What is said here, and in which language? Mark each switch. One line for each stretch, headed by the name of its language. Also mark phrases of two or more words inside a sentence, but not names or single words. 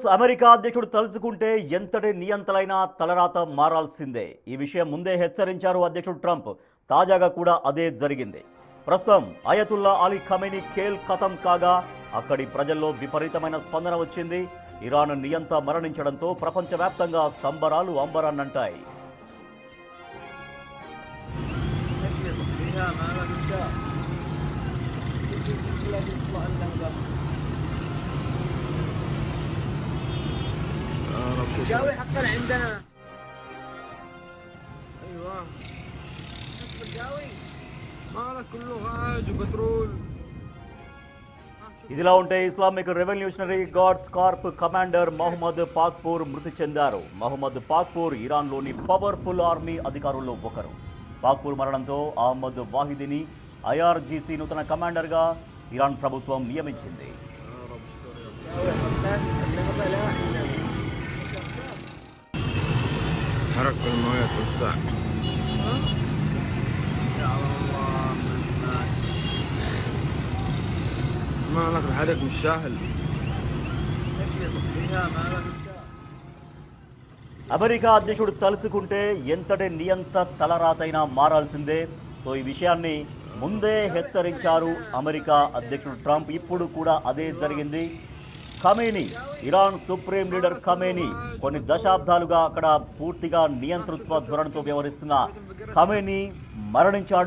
Telugu: అమెరికా అధ్యక్షుడు తలుచుకుంటే ఎంతటి నియంతలైనా తలరాత మారాల్సిందే. ఈ విషయం ముందే హెచ్చరించారు అధ్యక్షుడు ట్రంప్. తాజాగా కూడా అదే జరిగింది. ప్రస్తుతం అయతుల్లా అలీ ఖమేనీ
Hindi: खेल खतम
Telugu: కాగా అక్కడి ప్రజల్లో విపరీతమైన స్పందన వచ్చింది. ఇరాన్ నియంత మరణించడంతో ప్రపంచవ్యాప్తంగా సంబరాలు అంబరాన్నంటాయి.
Arabic: الجوي حقا عندنا ايوه نصف الجوي مالك كله غاز وبترول.
Telugu: ఇదిలా ఉంటే ఇస్లామిక్ రెవల్యూషనరీ గార్డ్స్ కార్ప్ కమాండర్ మహమ్మద్ పాక్పూర్ మృతి చెందారు. మహమ్మద్ పాక్పూర్ ఇరాన్లోని
English: powerful army
Telugu: అధికారుల్లో ఒకరు. పాక్పూర్ మరణంతో అహ్మద్ వాహిదీని ఐఆర్జీసీ నూతన కమాండర్గా ఇరాన్ ప్రభుత్వం నియమించింది.
Arabic: حرك المويه توسع يا الله مالك الحرق مش سهل.
Telugu: అమెరికా అధ్యక్షుడు తలుచుకుంటే ఎంతటి నియంత తలరాతైనా మారాల్సిందే. సో ఈ విషయాన్ని ముందే హెచ్చరించారు అమెరికా అధ్యక్షుడు ట్రంప్. ఇప్పుడు కూడా అదే జరిగింది. ఖమేనీ, ఇరాన్
English: supreme leader
Telugu: ఖమేనీ కొన్ని దశాబ్దాలుగా అక్కడ పూర్తిగా నియంతృత్వ ధోరణితో వ్యవహరిస్తున్న ఖమేనీ మరణించాడు.